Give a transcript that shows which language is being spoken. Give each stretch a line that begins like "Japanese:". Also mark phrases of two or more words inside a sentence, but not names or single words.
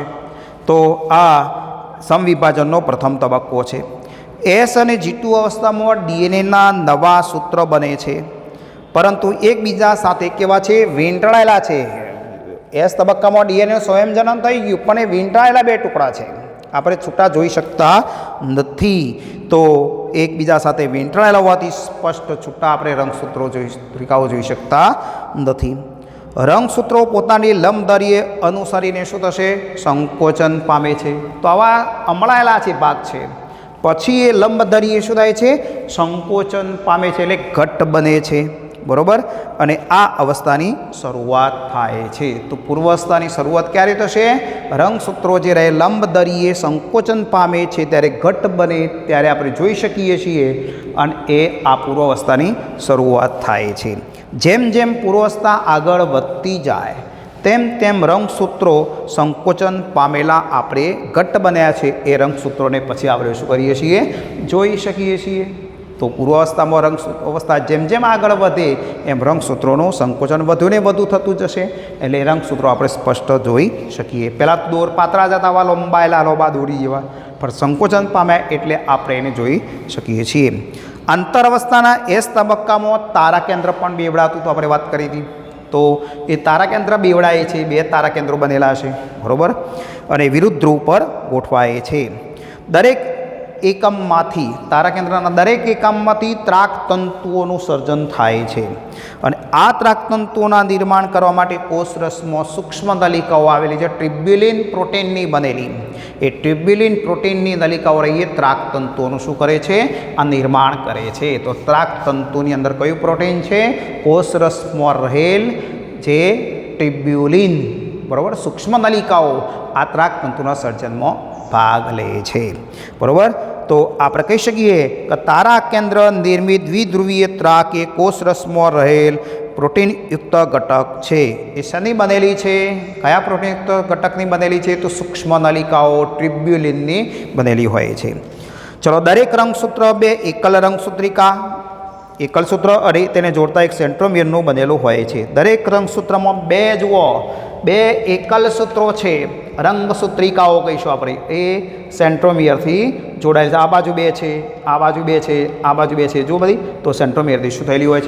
Gujarati: તો આ સમવિભાજનનો પ્રથમ તબક્કો છે। S અને G2 અવસ્થામાં DNA ના નવા સૂત્ર બને છે પરંતુ એકબીજા સાથે કેવા છે વીંટળાયેલા છે। એસ તબક્કામાં DNA સ્વયં જન્મ થઈ ગયું પણ એ વીંટળાયેલા બે ટુકડા છે આપણે છૂટા જોઈ શકતા નથી। તો એકબીજા સાથે વીંટળાયેલા હોવાથી સ્પષ્ટ છૂટા આપણે રંગસૂત્રો રેખાઓ જોઈ શકતા નથી। રંગસૂત્રો પોતાની લંબધરીએ અનુસરીને શું થશે સંકોચન પામે છે। તો આવા અમળાયેલા છે ભાગ છે પછી એ લંબધરીએ શું થાય છે સંકોચન પામે છે એટલે ઘટ્ટ બને છે બરોબર। અને આ અવસ્થાની શરૂઆત થાય છે। તો પૂર્વાવસ્થાની શરૂઆત ક્યારે થશે રંગસૂત્રો જે રહે લંબધરીએ સંકોચન પામે છે ત્યારે ઘટ્ટ બને ત્યારે આપણે જોઈ શકીએ છીએ અને એ આ પૂર્વાવસ્થાની શરૂઆત થાય છે। જેમ જેમ પૂર્વાવસ્થા આગળ વધતી જાય તેમ તેમ રંગસૂત્રો સંકોચન પામેલા આપણે ઘટ્ટ બન્યા છે એ રંગસૂત્રોને પછી આપણે શું કરીએ છીએ જોઈ શકીએ છીએ। તો પૂર્વાવસ્થામાં રંગસૂત્ર જેમ જેમ આગળ વધે એમ રંગસૂત્રોનું સંકોચન વધુ ને વધુ થતું જશે એટલે રંગસૂત્રો આપણે સ્પષ્ટ જોઈ શકીએ। પહેલા દોર પાતળા જતા આવા લંબાયેલા લોબા દોરી જેવા પણ સંકોચન પામ્યા એટલે આપણે એને જોઈ શકીએ છીએ। આંતરાવસ્થાના એસ તબક્કામાં તારા કેન્દ્ર પણ બેવડાતું તો આપણે વાત કરી હતી। તો એ તારા કેન્દ્ર બેવડાય છે બે તારા કેન્દ્રો બનેલા છે બરોબર અને વિરુદ્ધ ધ્રુવ પર ગોઠવાય છે। દરેક એકમમાંથી તારા કેન્દ્રના દરેક એકમમાંથી ત્રાકતંતુઓનું સર્જન થાય છે અને આ ત્રાકતંતુઓના નિર્માણ કરવા માટે કોષરસમાં સૂક્ષ્મ નલિકાઓ આવેલી છે ટ્યુબ્યુલિન પ્રોટીનની બનેલી। એ ટ્યુબ્યુલિન પ્રોટીનની નલિકાઓ રહી એ ત્રાકતંતુઓનું શું કરે છે આ નિર્માણ કરે છે। તો ત્રાકતંતુની અંદર કયું પ્રોટીન છે કોષરસમાં રહેલ જે ટ્યુબ્યુલિન બરાબર સૂક્ષ્મ નલિકાઓ આ ત્રાકતંતુના સર્જનમાં ભાગ લે છે બરાબર। તો આપણે કહી શકીએ કે તારા કેન્દ્ર નિર્મિત દ્વિધ્રુવીય ત્રાક એ કોષરસમાં રહેલ પ્રોટીન યુક્ત ઘટક છે। એ શની બનેલી છે કયા પ્રોટીન યુક્ત ઘટકની બનેલી છે તો સૂક્ષ્મ નલિકાઓ ટ્યૂબ્યુલિનની બનેલી હોય છે। ચલો દરેક રંગસૂત્ર બે એકલ રંગસૂત્રિકા એકલ સૂત્ર અને તેને જોડતા એક સેન્ટ્રોમિયરનું બનેલું હોય છે. દરેક રંગસૂત્રમાં બે જુઓ બે એકલ સૂત્રો છે, રંગસૂત્રિકાઓ કહીશું આપણે, એ સેન્ટ્રોમિયરથી જોડાયેલ છે. આ બાજુ બે છે, આ બાજુ બે છે, આ બાજુ બે છે, જો બધી તો સેન્ટ્રોમિયરથી શું થયેલી હોય છે?